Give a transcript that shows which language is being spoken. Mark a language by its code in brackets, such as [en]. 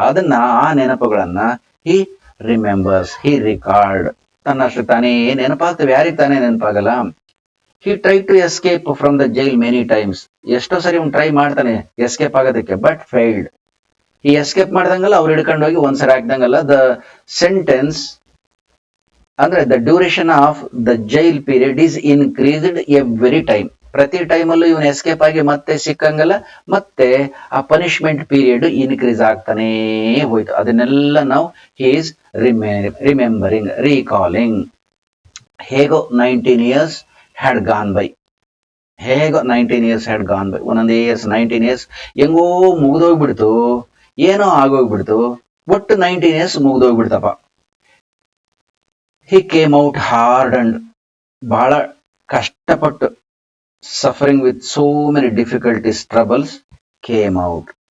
[kn] ಅದನ್ನ, ಆ ನೆನಪುಗಳನ್ನ [en] He remembers, he record. [kn] ತನ್ನಷ್ಟು ತಾನೇ ನೆನಪಾಗ್ತವೆ, ಯಾರಿಗೆ ತಾನೇ ನೆನಪಾಗಲ್ಲ? [en] He tried to escape from the jail many times. [kn] ಎಷ್ಟೋ ಸರಿ ಅವ್ನು ಟ್ರೈ ಮಾಡ್ತಾನೆ ಎಸ್ಕೇಪ್ ಆಗೋದಕ್ಕೆ, [en] But failed. [kn] ಈ ಎಸ್ಕೇಪ್ ಮಾಡ್ದಂಗಲ್ಲ, ಅವ್ರು ಹಿಡ್ಕೊಂಡು ಹೋಗಿ ಒಂದ್ಸರಿ ಹಾಕ್ದಂಗಲ್ಲ. [en] The sentence ಅಂದ್ರೆ the duration of the jail period is increased every time. [kn] ಪ್ರತಿ ಟೈಮಲ್ಲೂ ಇವನು ಎಸ್ಕೇಪ್ ಆಗಿ ಮತ್ತೆ ಸಿಕ್ಕಂಗಲ್ಲ, ಮತ್ತೆ ಆ ಪನಿಷ್ಮೆಂಟ್ ಪೀರಿಯಡ್ ಇನ್ಕ್ರೀಸ್ ಆಗ್ತಾನೇ ಹೋಯ್ತು. ಅದನ್ನೆಲ್ಲ ನಾವು [en] He is remembering, recalling. ಹೇಗೋ 19 years had gone by. ಹೇಗೋ 19 years had gone by. [kn] ಒಂದೊಂದು ಇಯರ್ಸ್ 19 years ಹೆಂಗೋ ಮುಗಿದೋಗ್ಬಿಡ್ತು, ಏನೋ ಆಗೋಗ್ಬಿಡ್ತು. ಒಟ್ಟು 19 years ಮುಗಿದೋಗ್ಬಿಡ್ತಪ್ಪ. [en] he came out hard and, [kn] ಬಹಳ ಕಷ್ಟಪಟ್ಟು, [en] Suffering with so many difficulties, troubles, came out.